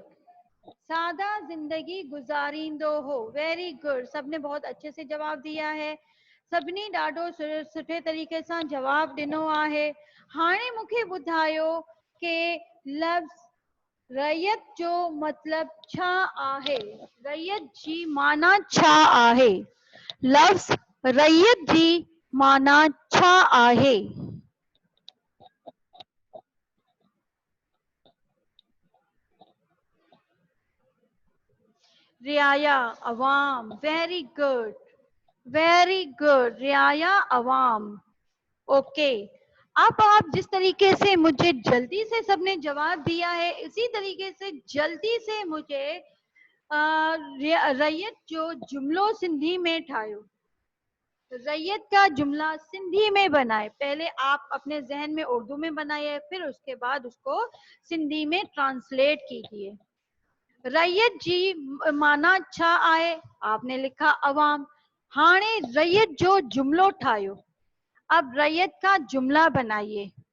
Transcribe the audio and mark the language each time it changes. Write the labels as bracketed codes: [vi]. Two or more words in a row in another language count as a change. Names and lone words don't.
[sd] सादा ज़िंदगी गुज़ारींदो हो। [en] very good. [ur] سب نے بہت اچھے سے جواب دیا ہے. [sd] सभिनी ॾाढो सुठे तरीक़े सां जवाब ॾिनो आहे। हाणे मूंखे ॿुधायो कि लफ़्ज़ रैयत जो मतलब छा आहे? रैयत जी माना छा आहे? लफ़्ज़ रैयत जी माना छा आहे? [ur] رعایا عوام. [en] very good, very good. [ur] رعایا عوام. [en] ओके। [ur] اب آپ جس طریقے سے مجھے جلدی سے سب نے جواب دیا ہے، اسی طریقے سے جلدی سے مجھے [sd] रैयत जो जुमलो सिंधी में ठायो। [ur] رعیت کا جملہ سندھی میں بنائے. پہلے آپ اپنے ذہن میں اردو میں بنائیے، پھر اس کے بعد اس کو سندھی میں ٹرانسلیٹ کیجیے. [sd] रैयत जी माना छा आहे? [ur] آپ نے لکھا عوام. [sd] हाणे रैयत जो जुमलो ठायो। [ur] اب رعیت کا جملہ بنائیے.